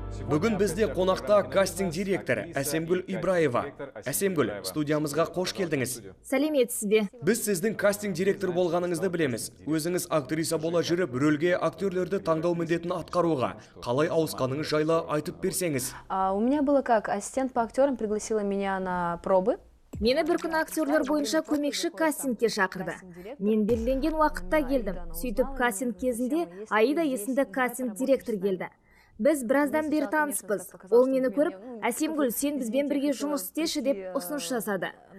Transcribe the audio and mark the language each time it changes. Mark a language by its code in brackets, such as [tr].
[kk] Бүгін бізде қонақта кастинг директор Әсемгүл Ибраева. Әсемгүл, студиямызға қош келдіңіз. Сәлеметсіз бе? Біз сіздің кастинг директор болғаныңызды білеміз. Өзіңіз актриса бола жүріп, рөлге актерлерді таңдау міндетін атқаруға қалай ауысқаныңыз жайлы айтып берсеңіз. [ru] У меня было как, ассистент по актерам пригласила меня на пробы. [kk] Мені бір күні актерлер бойынша көмекші кастингке шақырды. Мен белгіленген уақытта келдім. Сөйтіп кастинг кезінде Аида есімді кастинг директор келді. Біз біраздан бері таныспыз. Ол мені көріп, Әсемгүл, сен бізбен бірге жұмыс істеші деп ұсыныс жасады.